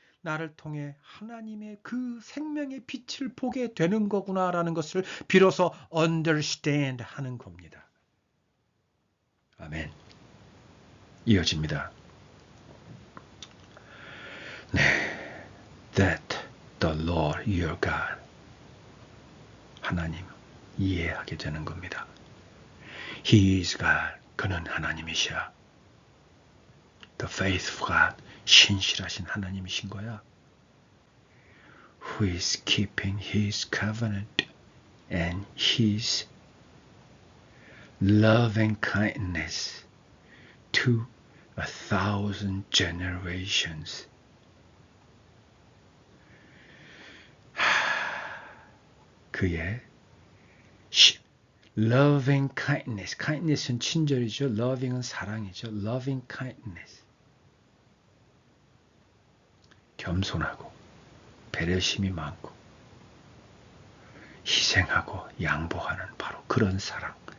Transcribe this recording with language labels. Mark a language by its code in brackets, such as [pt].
[ko] 나를 통해 하나님의 그 생명의 빛을 보게 되는 거구나라는 것을 비로소 understand 하는 겁니다. 아멘. 이어집니다. 네, [en] that the Lord your God, [ko] 하나님 이해하게 되는 겁니다. [en] He is God, [ko] 그는 하나님이시야. [en] The faithful God, [ko] 신실하신 하나님이신 거야. [en] Who is keeping His covenant and His loving kindness to 1,000 generations. [ko] 그의 loving kindness, kindness은 친절이죠. loving은 사랑이죠. [en] loving kindness. [ko] 겸손하고 배려심이 많고 희생하고 양보하는 바로 그런 사랑.